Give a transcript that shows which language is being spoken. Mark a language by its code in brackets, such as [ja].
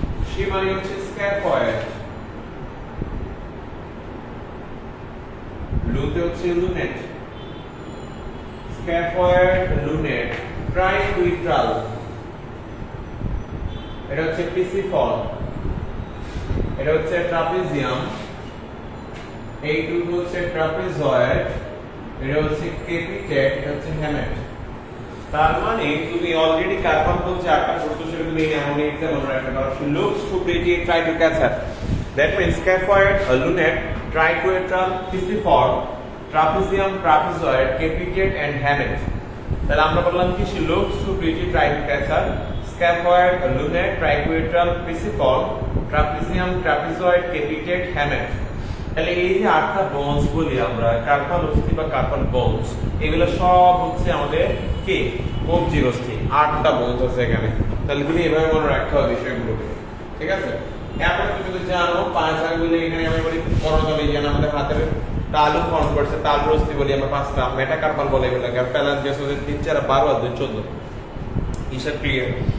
[bn] she মানে হচ্ছে scaphoid, লুতে হচ্ছে lunate, scaphoid, lunate, triquetral, এটা হচ্ছে pisiform, এটা হচ্ছে trapezium, এই দুটো হচ্ছে trapezoid, এটা হচ্ছে capitate, এটা হচ্ছে hamate। তার মানে তুমি অলরেডি কার্পাল বলছে 8টা পড়ছো, সেটা তুমি এমন এক্সাম মনে রাখতে পারো। [en] she looks to pretty, try to catch her, that means scaphoid, lunate, triquetral, pisiform, trapezium, trapezoid, capitate and hamate। [bn] তাহলে আমরা বললাম কি? [en] she looks to pretty, try to catch her, scaphoid, lunate, triquetral, pisiform, trapezium, trapezoid, capitate, hamate। [bn] তাহলে এই যে 8টা bones বলি আমরা, carpal অস্থি বা কার্পাল বোনস, এগুলো সব হচ্ছে আমাদের কি? কবজির অস্থি। 8টা বোনস আছে এখানে। তাহলে তুমি এভাবে মনে রাখতে হবে বিষয়গুলো, ঠিক আছে? এখন তুমি যদি জানো 5 আঙ্গুলে, এখানে আমি বলি করতলে, যেন আমাদের হাতের তালু ফর্ম করছে, তালুর অস্থি বলি আমরা 5টা, মেটাকার্পাল বলে এগুলোকে, ফ্যালাঞ্জিয়াস হচ্ছে 3 4 12 আর 2 14। হিসাব ক্লিয়ার?